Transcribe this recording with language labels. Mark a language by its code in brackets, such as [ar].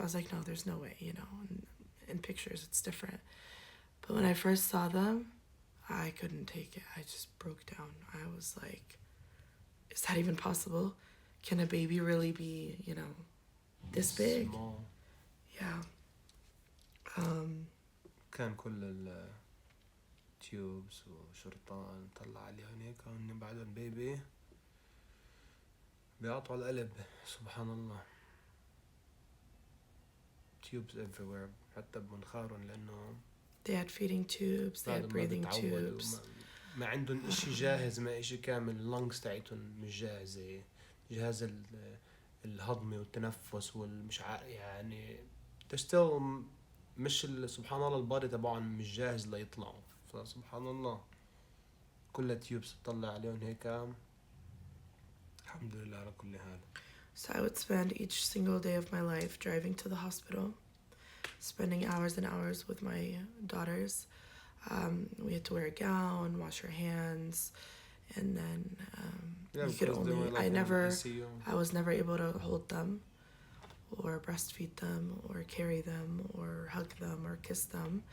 [en] I was like, no, there's no way, you know. In pictures, it's different. But when I first saw them, I couldn't take it. I just broke down. I was like, is that even possible? Can a baby really be, you know, this big? Small. Yeah. [ar] كان كل التيوبس وشرطان طلع عليهم هيك وهن بعدهم بيبي بيقطعوا القلب سبحان الله. [en] tubes everywhere [ar] حتى بمنخارهم لأنه [en] they had feeding tubes, they had breathing tubes. [ar] ما عندهم إشي جاهز، ما إشي كامل. اللنجز تاعتهم مش جاهزة، جهاز الهضمي والتنفس والمش يعني still مش سبحان الله البادي تبعهم مش جاهز ليطلعوا. فسبحان الله كل تيوبس تطلع عليهم هيك الحمد لله على كل حال. [en] So I would spend each single day of my life driving to the hospital, spending hours and hours with my daughters. We had to wear a gown, wash our hands, and then you could only, I was never able to hold them or breastfeed them or carry them or hug them or kiss them.